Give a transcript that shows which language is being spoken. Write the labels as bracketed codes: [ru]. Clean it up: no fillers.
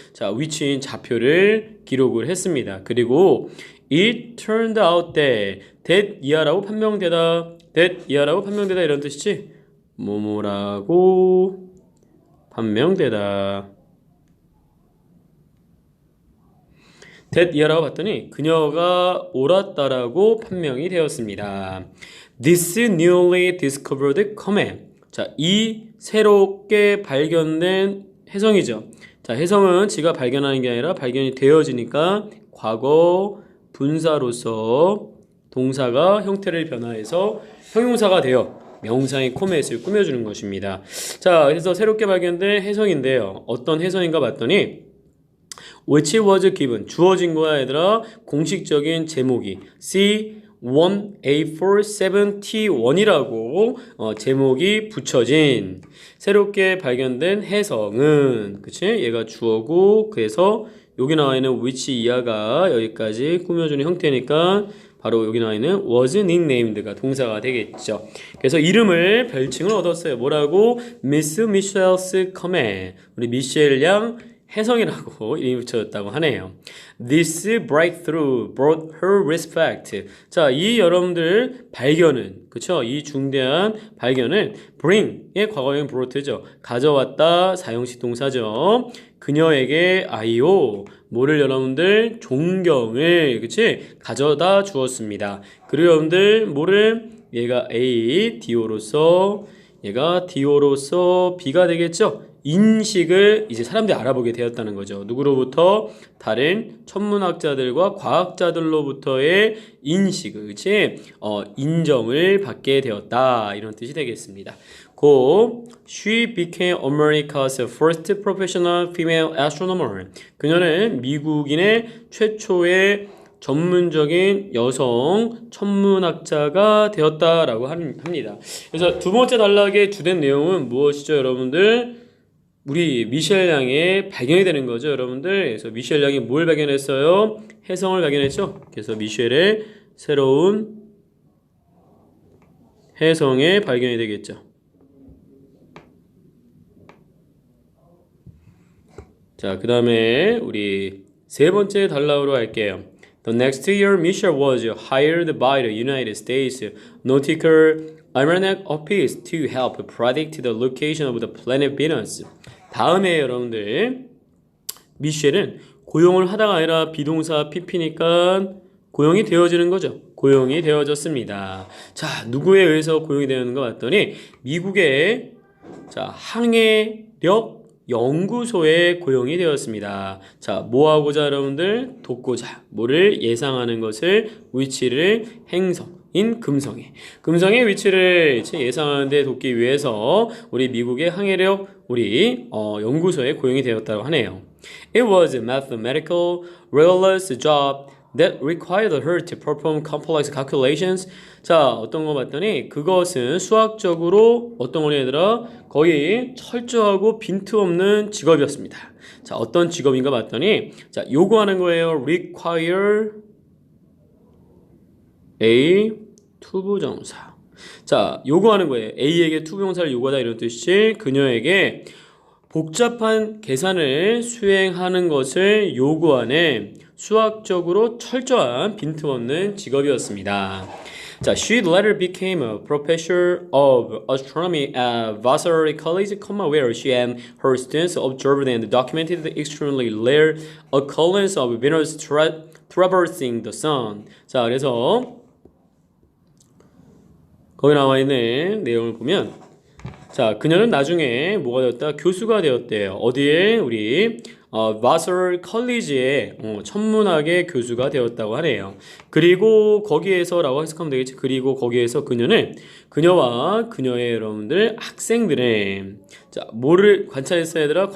[ko] 자, 위치인 좌표를 기록을 했습니다. 그리고 [en] it turned out that [ko] 이하라고 판명되다 이런 뜻이지. 뭐뭐라고 판명되다. that 이하라고 봤더니 그녀가 옳았다라고 판명이 되었습니다. [en] This newly discovered comet. [ko] 자, 이 새롭게 발견된 혜성이죠. 자, 혜성은 지가 발견하는 게 아니라 발견이 되어지니까 과거 분사로서 동사가 형태를 변화해서 형용사가 되어 명사의 코멧을 꾸며주는 것입니다. 자, 그래서 새롭게 발견된 혜성인데요. 어떤 혜성인가 봤더니 [en] which was given [ko] 주어진 거야 얘들아. 공식적인 제목이 C1A47T1이라고 제목이 붙여진 새롭게 발견된 혜성은 그치? 얘가 주어고 그래서 여기 나와 있는 which 이하가 여기까지 꾸며주는 형태니까 바로 여기 나와 있는 [en] was nicknamed [ko] 가 동사가 되겠죠. 그래서 이름을 별칭을 얻었어요. 뭐라고? [en] Miss Michelle's comet. [ko] 우리 미셸 양 혜성이라고 이름이 붙여졌다고 하네요. [en] This breakthrough brought her respect. [ko] 자, 이 여러분들 발견은, 그쵸? 이 중대한 발견은 bring의 과거형 brought죠. 가져왔다, 사용식 동사죠. 그녀에게 아이오, 뭐를 여러분들 존경을, 그치? 가져다 주었습니다. 그리고 여러분들 뭐를 얘가 A, DO로서 얘가 DO로서 B가 되겠죠? 인식을 이제 사람들이 알아보게 되었다는 거죠. 누구로부터? 다른 천문학자들과 과학자들로부터의 인식을, 그치? 인정을 받게 되었다. 이런 뜻이 되겠습니다. [en] 고, she became America's first professional female astronomer. [ko] 그녀는 미국인의 최초의 전문적인 여성 천문학자가 되었다라고 합니다. 그래서 두 번째 단락의 주된 내용은 무엇이죠, 여러분들? 우리 미셸 양의 발견이 되는 거죠, 여러분들. 그래서 미셸 양이 뭘 발견했어요? 혜성을 발견했죠. 그래서 미셸의 새로운 혜성의 발견이 되겠죠. [en] 자, 그 다음에 우리 세 번째 단락으로 갈게요. The next year, Michelle was hired by the United States Nautical Almanac appears to help predict the location of the planet Venus. [ko] 다음에 여러분들 미셸은 고용을 하다가 아니라 비동사 PP니까 고용이 되어지는 거죠. 고용이 되어졌습니다. 자, 누구에 의해서 고용이 되었는가 봤더니 미국의 항해력 연구소에 고용이 되었습니다. 자, 뭐 하고자 여러분들? 돕고자. 뭐를 예상하는 것을 위치를 행성인 금성에. 금성의 위치를 예상하는데 돕기 위해서 우리 미국의 항해력 연구소에 고용이 되었다고 하네요. [en] It was a mathematical, rigorous job that required her to perform complex calculations. [ko] 자, 어떤 거 봤더니 그것은 수학적으로 어떤 거니 얘들아? 거의 철저하고 빈틈없는 직업이었습니다. 자, 어떤 직업인가 봤더니 자, 요구하는 거예요. [en] require a [ko] 투부정사. 자, 요구하는 거예요. A에게 투부정사를 요구하다 이런 뜻이 그녀에게 복잡한 계산을 수행하는 것을 요구하는 수학적으로 철저한 빈틈없는 직업이었습니다. [en] 자, she later became a professor of astronomy at Vassar College, where she and her students observed and documented the extremely rare occurrence of Venus traversing the sun. [ko] 자, 그래서 거기 나와 있는 내용을 보면 자, 그녀는 나중에 뭐가 되었다? 교수가 되었대요. 어디에? 우리 바설 컬리지의 천문학의 교수가 되었다고 하네요. 그리고 거기에서라고 해석하면 되겠지. 그리고 거기에서 그녀와 그녀의 여러분들 학생들의 자, 뭐를 관찰했어야 되라?